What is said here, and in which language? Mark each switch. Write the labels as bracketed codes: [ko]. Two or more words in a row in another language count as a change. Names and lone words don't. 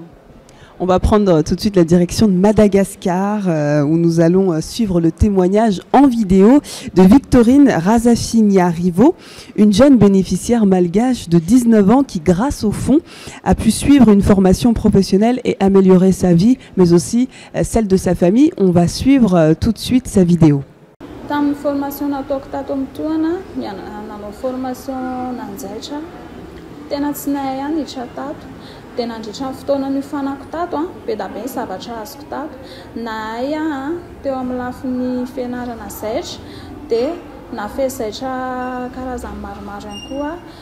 [fr] On va prendre tout de suite la direction de Madagascar, où nous allons suivre le témoignage en vidéo de Victorine Razafiniarivo, une jeune bénéficiaire malgache de 19 ans qui, grâce au fonds, a pu suivre une formation professionnelle et améliorer sa vie, mais aussi celle de sa famille. On va suivre tout de suite sa vidéo. [mg] Tamin'ny formation nataoko tato amin'ny toana, nanao formation nanjaitra. Tena tsy nahay ihany hiditra tato. Dia nandritra ny fotoana niofanako tato, be da be ny zavatra azoko tato. Nahay teo amin'ny lafin'ny fianarana zaitra, dia nafehy zaitra karazany maromaro ihany koa.